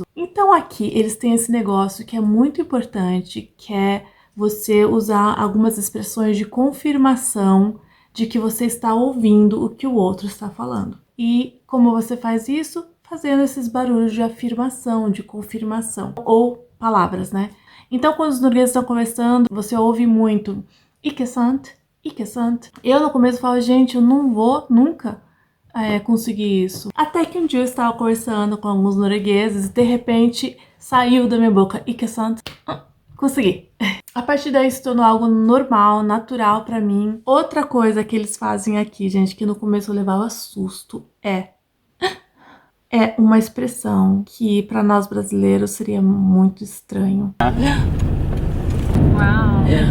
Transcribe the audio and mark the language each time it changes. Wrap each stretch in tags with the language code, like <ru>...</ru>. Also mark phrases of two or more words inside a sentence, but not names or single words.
<pt>Então aqui eles têm esse negócio que é muito importante, que é você usar algumas expressões de confirmação de que você está ouvindo o que o outro está falando. E como você faz isso? Fazendo esses barulhos de afirmação, de confirmação, ou palavras, né? Então, quando os noruegueses estão conversando, você ouve muito</pt> <no>ikke sant, ikke sant.</no> <pt>Eu no começo falo, gente, eu não vou nunca conseguir isso. Até que um dia eu estava conversando com alguns noruegueses e de repente saiu da minha boca</pt> <no>ikke sant.</no> <pt>Consegui. A partir daí se tornou algo normal, natural pra mim. Outra coisa que eles fazem aqui, gente, que no começo eu levava susto, é uma expressão que pra nós brasileiros seria muito estranho.</pt> <en>Wow.</en>